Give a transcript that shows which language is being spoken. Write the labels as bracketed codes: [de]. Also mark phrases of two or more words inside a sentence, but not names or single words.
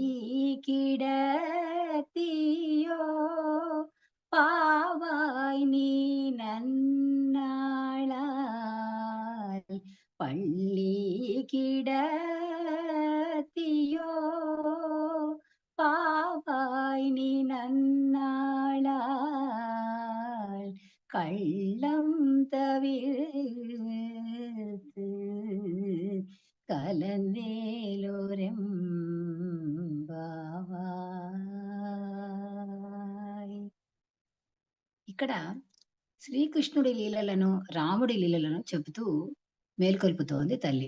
[ta] கிடத்தியோ பாவாய் நீ நன்னாளால் பள்ளி கிடத்தியோ பாவாய் நீ நன்னாளால் கள்ளம் தவிர்த்து కలందేలోరెంబావాయ్. [te] ఇక్కడ శ్రీకృష్ణుడి లీలలను రాముడి లీలలను చెబుతూ మేల్కొల్పుతోంది తల్లి.